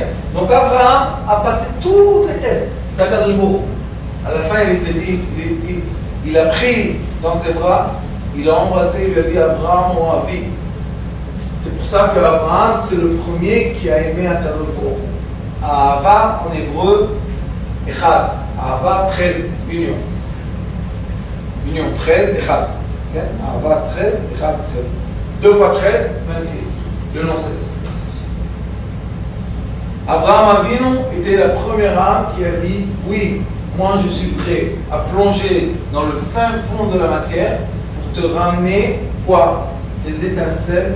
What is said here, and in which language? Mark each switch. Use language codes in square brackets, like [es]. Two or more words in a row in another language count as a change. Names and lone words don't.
[fr] Donc Abraham a passé tous les tests d' [he] הקדוש ברוך הוא. [fr] À la fin, il a pris dans ses bras, il a embrassé, il lui a dit Abraham, mon avis. C'est pour ça que Abraham, c'est le premier qui a aimé [he] הקדוש ברוך הוא. [fr] Ahava en hébreu, Echad. Ahava 13, union. Union 13, Echad. Okay? Ahava 13, Echad 13. 2 fois 13, 26. Le nom céleste. Abraham Avinu était la première âme qui a dit oui, moi je suis prêt à plonger dans le fin fond de la matière pour te ramener quoi? Des étincelles.